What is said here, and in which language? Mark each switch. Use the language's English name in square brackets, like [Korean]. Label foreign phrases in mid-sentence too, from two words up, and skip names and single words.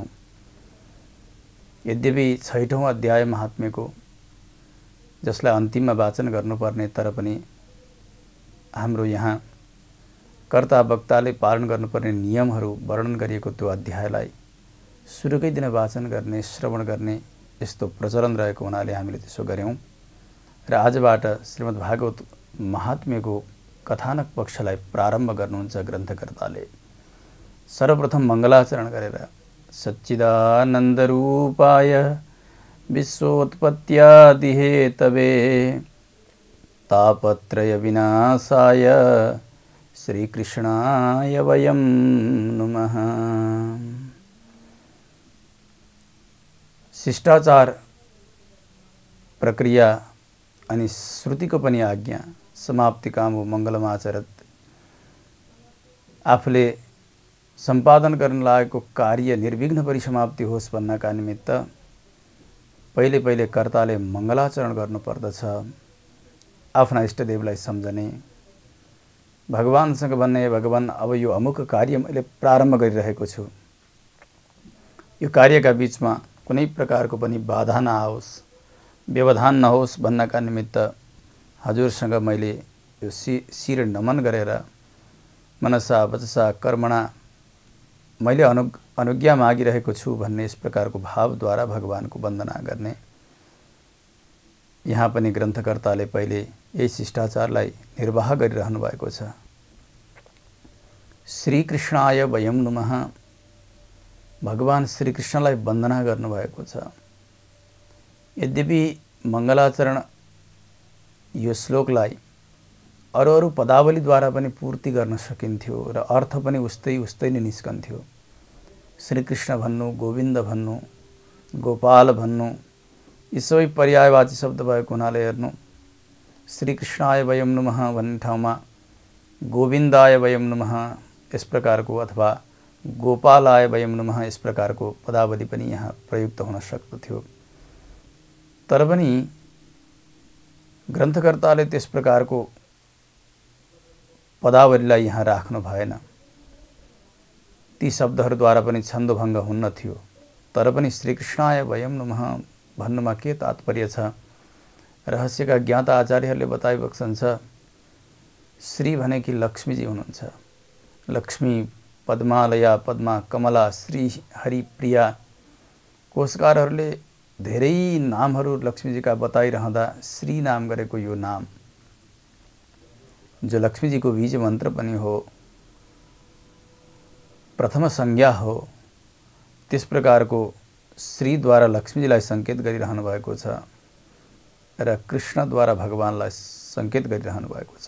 [Nepali] यद्यपि 6औं अध्याय महात्म्यको जसलाई अन्तिममा वाचन गर्नुपर्ने, तर पनि हाम्रो यहाँ कर्ता वक्ताले पालन गर्नुपर्ने नियमहरू वर्णन गरिएको त्यो अध्यायलाई सुरुकै दिन वाचन गर्ने, श्रवण गर्ने यस्तो प्रचलन रहेको हुनाले हामीले त्यसो गर्यौं र आजबाट श्रीमद् भागवत महात्म्यको कथानक पक्षलाई प्रारम्भ गर्नुहुन्छ ग्रन्थकर्ताले। सर्वप्रथम मङ्गलाचरण गरेर [Sanskrit] सच्चिदानन्द रूपाय विश्वोत्पत्त्यादि हेतवे तापत्रय विनाशाय श्रीकृष्णाय वयं नमः। [Nepali] शिष्टाचार प्रक्रिया अनि श्रुतिको पनि आज्ञा समाप्ति काम हो मङ्गलमाचरत। आफूले सम्पादन गर्न लागेको कार्य निर्विघ्न परिसमाप्ति होस् भन्नका निमित्त पहिले पहिले कर्ताले मङ्गलाचरण गर्नुपर्दछ। आफ्ना इष्टदेवलाई सम्झने, भगवानसँग भन्ने, भगवान अब यो अमुक कार्य मैले प्रारम्भ गरिरहेको छु, यो कार्यका बीचमा कुनै प्रकारको पनि बाधा नआओस्, व्यवधान नहोस् भन्नका निमित्त हजुरसँग मैले यो शिर नमन गरेर [Sanskrit] मनसा वचसा कर्मणा [Nepali] मैले अनुज्ञा मागिरहेको छु भन्ने यस प्रकारको भावद्वारा भगवानको वन्दना गर्ने। यहाँ पनि ग्रन्थकर्ताले पहिले यही शिष्टाचारलाई निर्वाह गरिरहनु भएको छ। [Sanskrit] श्रीकृष्णाय वयं नमः, [Nepali] भगवान श्रीकृष्णलाई वन्दना गर्नुभएको छ। यद्यपि मङ्गलाचरण यो श्लोकलाई अरू पदावलीद्वारा पनि पूर्ति गर्न सकिन्थ्यो र अर्थ पनि उस्तै नै निस्कन्थ्यो। श्रीकृष्ण भन्नु, गोविन्द भन्नु, गोपाल भन्नु, यी सबै पर्यायवाची शब्द भएको हुनाले हेर्नु, [Sanskrit] श्रीकृष्णाय वयं नमः [Nepali] भन्ने ठाउँमा [Sanskrit] गोविन्दाय वयं नमः [Nepali] यस प्रकारको अथवा [Sanskrit] गोपालाय वयं नमः [Nepali] यस प्रकारको पदावली पनि यहाँ प्रयुक्त हुन सक्दथ्यो। तर पनि ग्रन्थकर्ताले त्यस प्रकारको पदावलीलाई यहाँ राख्नु भएन। ती शब्दहरूद्वारा पनि छन्दोभङ्ग हुन्न थियो। तर पनि [Sanskrit] श्रीकृष्णाय वयं नमः [Nepali] भन्नुमा के तात्पर्य छ? रहस्यका ज्ञाता आचार्यहरूले बताइबक्सन्छ, श्री भनेकी लक्ष्मीजी हुनुहुन्छ। लक्ष्मी पद्मालया, पद्मा, कमला, श्री, हरिप्रिया। कोशकारहरूले धेरै नामहरू लक्ष्मीजीका बताइरहँदा श्री नाम गरेको यो नाम जो लक्ष्मीजीको बीज मन्त्र पनि हो, प्रथम संज्ञा हो, त्यस प्रकारको श्रीद्वारा लक्ष्मीजीलाई संकेत गरिरहनु भएको छ र कृष्णद्वारा भगवानलाई संकेत गरिरहनु भएको छ।